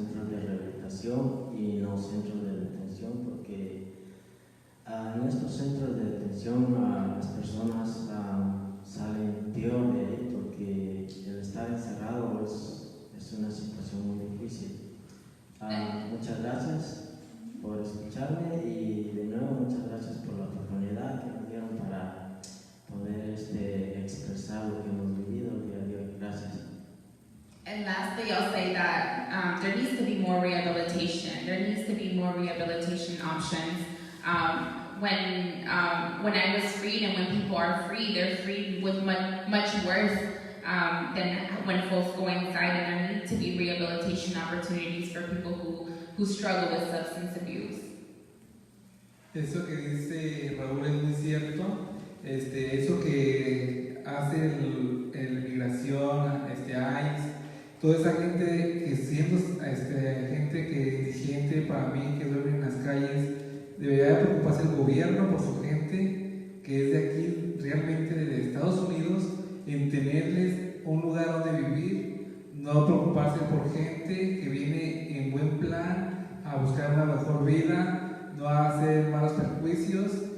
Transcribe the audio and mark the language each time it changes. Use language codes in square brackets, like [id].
[es] rehabilitación y no centros de detención, porque en estos centros de detención las personas salen peor de ahí, porque el estar encerrado es una situación muy difícil. Muchas gracias por escucharme y de nuevo muchas gracias por la oportunidad que nos dieron para poder expresar lo que hemos vivido el día de hoy. Gracias. [en] And lastly, I'll say that there needs to be more rehabilitation. There needs to be more rehabilitation options. When I was freed and when people are free, they're freed with much worse than when folks go inside, and there need to be rehabilitation opportunities for people who struggle with substance abuse. [es] Eso que dice Raúl es muy cierto. Eso que hace el migración, ICE, toda esa gente que siendo gente que indigente, para mí, que duerme en las calles, debería preocuparse el gobierno por su gente que es de aquí, realmente de Estados Unidos, en tenerles un lugar donde vivir, no preocuparse por gente que viene en buen plan a buscar una mejor vida, no a hacer malos perjuicios.